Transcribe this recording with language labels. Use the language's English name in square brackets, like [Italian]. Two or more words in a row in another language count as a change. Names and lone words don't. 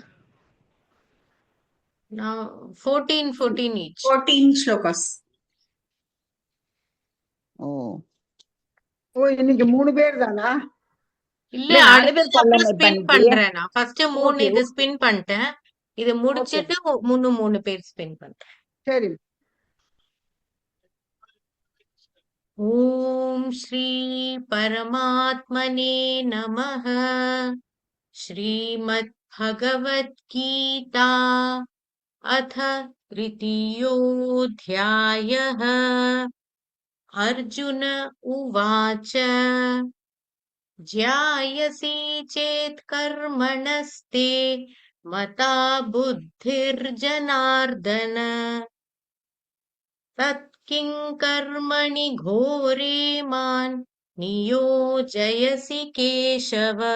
[English] Now 14 each. 14 shlokas. [Tamil] ஓ ஓ இன்னைக்கு 3 பேர் தானா? இல்ல இல்ல 4 அடுத்தது பேர் அப்புறம் கல்லணை ஸ்பின் பண்ணிட்டியே. பண்றேன் நான். ஃபர்ஸ்ட் 3 ஓகே இது ஸ்பின் பண்ணிட்டேன். இது ஓகே முடிச்சிட்டு 3 பேர் ஸ்பின் பண்றேன். சரி. [Sanskrit] ओम् श्री परमात्मने नमः. श्रीमद् भगवत् गीता अथ तृतीयोऽध्यायः। अर्जुन उवाच ज्यायसि चेत् कर्मणस्ते मता बुद्धिर्जनार्दन तत्किं कर्मणि घोरे मान् नियोजयसि केशव।